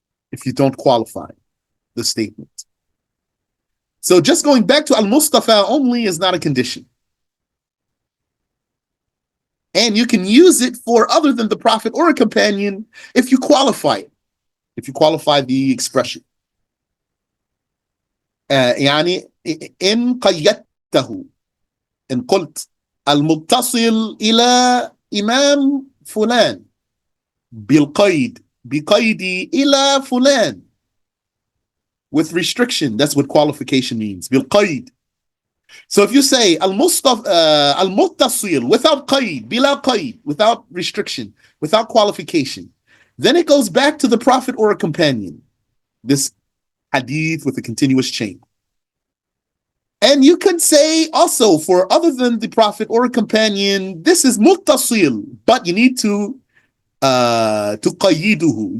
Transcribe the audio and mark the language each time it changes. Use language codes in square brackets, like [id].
[en] If you don't qualify the statement. So just going back to Al-Mustafa only is not a condition. And you can use it for other than the Prophet or a companion if you qualify it, if you qualify the expression. [ar] يعني إن قيدته إن قلت المتصل إلى إمام فلان بالقيد بقيدي إلى فلان, [en] with restriction, that's what qualification means, [ar] بالقيد. [en] So if you say al-muttasil without qaid, bila qaid, without restriction, without qualification, then it goes back to the Prophet or a companion, this hadith with a continuous chain. And you can say also for other than the Prophet or a companion, this is muttasil, but you need to qayiduhu.